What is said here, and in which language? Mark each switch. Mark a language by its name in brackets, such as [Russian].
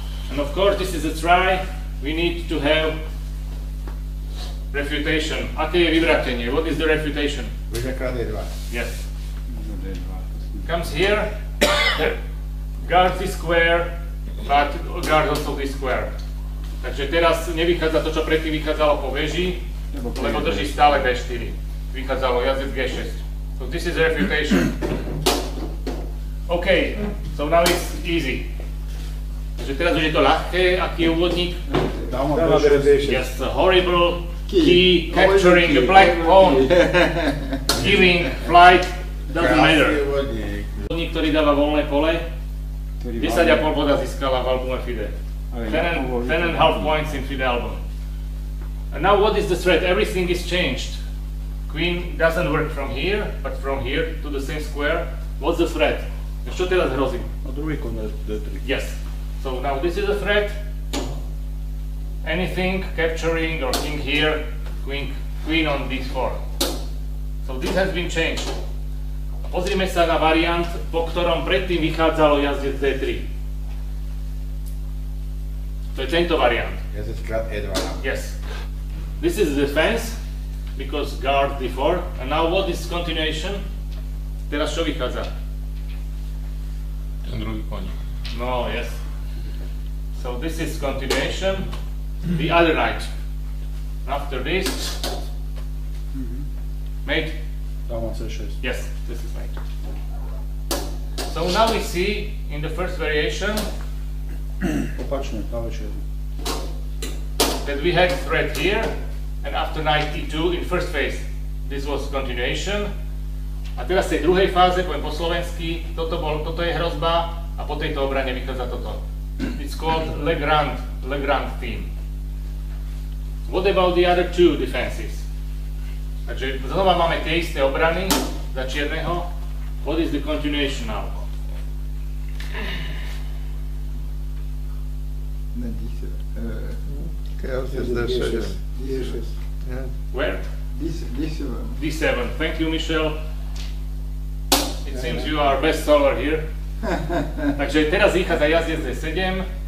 [English] And of course, this is a try. We need to have refutation. [Slovak] Aké je vyvratenie? [English] What is the refutation? [Slovak] Bude král D2. [English] Yes. [Slovak] Možno D2. to sme- [English] Comes here, guards this square, but guards also this square. [Slovak] Takže teraz nevychádza to, čo predtým vychádzalo po veži, lebo drží stále D4. Vychádzalo jazdec G6. [English] So this is refutation. OK, so now it's easy. [Slovak] Takže teraz už je to ľahké, aký je úvodník? Dáma Dáma bere B6. B6. [English] Yes, a horrible key capturing a black pawn, giving flight, doesn't matter. [Slovak] Vodník. Úvodník, ktorý dáva voľné pole, Ktorý 10,5 boda získala v albume FIDE. Ale [English] 10.5 points in FIDE album. And now what is the threat? Everything is changed. Queen doesn't work from here, but from here to the same square. What's the threat? [Slovak] Čo teraz hrozí? A druhý koniec D3. [English] Yes. So now this is a threat. Anything capturing or king here, queen on D4. So this has been changed. [Slovak] Pozrime sa na variant, po ktorom predtým vychádzalo jazdec D3. To je tento variant. Jazdec král E2. [English] Yes. This is defense, because guard D4. And now what is continuation? [Slovak] Teraz čo vychádza? Ten druhý koník. [English] No, yes. So this is continuation. The other knight. After this, mate. [Slovak] Dáma C6. [English] Yes, this is mate. So now we see in the first variation [Slovak] Opačne, na večer. [English] that we had threat here, and after knight E2 in first phase, this was continuation. [Slovak] A teraz v tej druhej fáze, poviem po slovensky, toto je hrozba a po tejto obrane vychádza toto. [English] It's called Legrand theme. What about the other two defenses? [Slovak] Takže znova máme tie isté obrany za čierneho. [English] What is the continuation now? [Slovak] Na D7. Jazdec D6. D6. [English] Where? D7. D7. Thank you, Michel. It seems you are best solver here. [Slovak] Takže teraz vychádza jazdec D7.